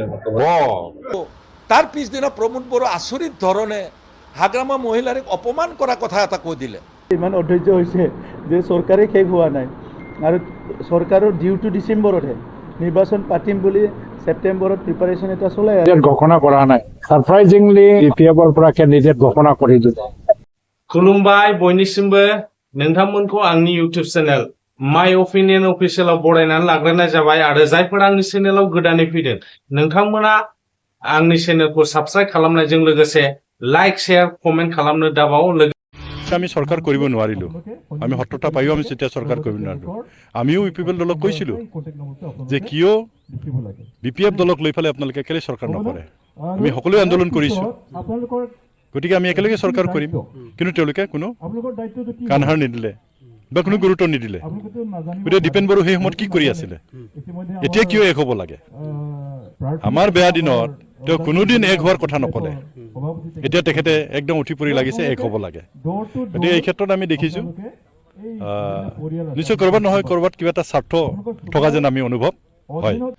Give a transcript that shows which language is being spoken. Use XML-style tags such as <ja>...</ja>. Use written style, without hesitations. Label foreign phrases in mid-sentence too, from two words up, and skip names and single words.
<as>তার পিছদিনা প্রমোদ বড় আচরিত ধরনে হাগ্রামা মহিলার অপমান করা কথা এটা কৈ দিলে ইমান অধৈৰ্য হৈছে যে চৰকাৰে শেষ হোৱা নাই আৰু চৰকাৰৰ ডিউটো ডিচেম্বৰতহে নিৰ্বাচন পাতিম বুলি সেপ্টেম্বৰত প্ৰিপাৰেশ্যন এটা চলাই আছে ঘোষণা কৰা নাই সারপ্রাইজিংলি ইপিএফৰ পৰা কেন্ডিডেট ঘোষণা কৰি দিলে</as> <brx>खुलुमबाय बयनिसिमबो नोंथांमोनखौ आंनि इउटिउब चेनेल माय अपिनियन अफिसियेलाव बरायनानै लाग्रोनाय जाबाय आरो जायफोरा आंनि चेनेलाव गोदानै फैदों नोंथांमोना आंनि चेनेलखौ साबस्क्राइब खालामनायजों लोगोसे</brx> <en>like share comment</en> <brx>खालामनो दाबाव</brx> <as>আমি সরকার কৰিব নোৱাৰিলোঁ আমি ৭০টা পাইও আমি তেতিয়া সরকার কৰিব নোৱাৰিলোঁ আমিও ইউপিপিএল দলক কৈছিলোঁ যে কিয় বিপিএফ দলক লৈ পেলাই আপোনালোকে কেলে সরকার নকৰে আমি সকলোৱে আন্দোলন কৰিছোঁ গতিকে আমি একেলগে সরকার কৰিম কিন্তু তেওঁলোকে কোনো কাণসাৰ নিদিলে বা কোনো গুৰুত্ব নিদিলে গতিকে দীপেন বড়ো সেই সময়ত কি কৰি আছিলে এতিয়া কিয় এক হ'ব লাগে আমাৰ বেয়া দিনত তেওঁ কোনোদিন এক হোৱাৰ কথা নকলে এতিয়া তেখেতে একদম উঠি পৰি লাগিছে এক হ'ব লাগে গতিকে এই ক্ষেত্ৰত আমি দেখিছোঁ নিশ্চয় কৰবাত নহয় কৰবাত কিবা এটা স্বাৰ্থ থকা যেন আমি অনুভৱ হয়</as>